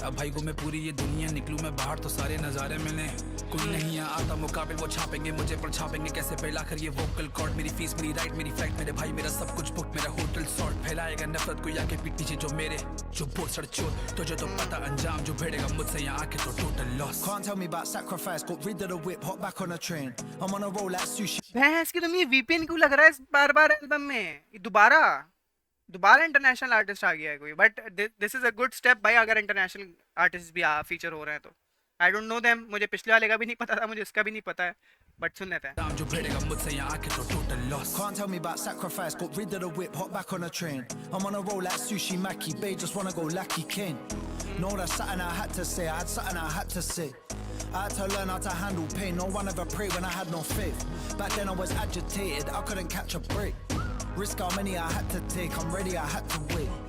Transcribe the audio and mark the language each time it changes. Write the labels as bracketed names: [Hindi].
[Hindi] अब भाई को मैं पूरी ये दुनिया, निकलूं मैं बाहर तो सारे नजारे मिले। कोई नहीं यहाँ आता मुकाबिल, वो छापेंगे मुझे पर छापेंगे कैसे पहला कर ये वोकल कॉर्ड। मेरी फीस, मेरी राइड, मेरी फ्लाइट, मेरे भाई मेरा सब कुछ बुक, मेरा होटल सॉर्ट। फैलाएगा नफरत कोई आके पीठ पीछे, जो मेरे जो बोल सड़ चोर, तुझे तो पता अंजाम जो भिड़ेगा मुझसे यहाँ आके तो total loss. [English] Can't tell me about sacrifice, got rid of the whip, hop back on a train. I'm on a roll like sushi. [Hindi] भैंस की तुम, ये वीपीएन क्यों लग रहा है इस बार बार एल्बम में? ये दोबारा इंटरनेशनल आर्टिस्ट आ गया है कोई, [English] but this is a good step [Hindi] भाई, अगर इंटरनेशनल आर्टिस्ट भी फीचर हो रहे हैं तो। [English] I don't know them, [Hindi] मुझे पिछले वाले का भी नहीं पता था, मुझे इसका भी नहीं पता है, बट सुन लेते हैं। अंजाम जो भिड़ेगा मुझसे यहाँ आके तो total loss. [English] Can't tell me about sacrifice, got rid of the whip, hop back on a train. I'm on a roll like sushi maki, babe just wanna go lucky Kane. No, that's something I had to say, I had something I had to say. I had to learn how to handle pain, no one ever prayed when I had no faith. Back then I was agitated, I couldn't catch a break. Risk how many I had to take, I'm ready, I had to wait.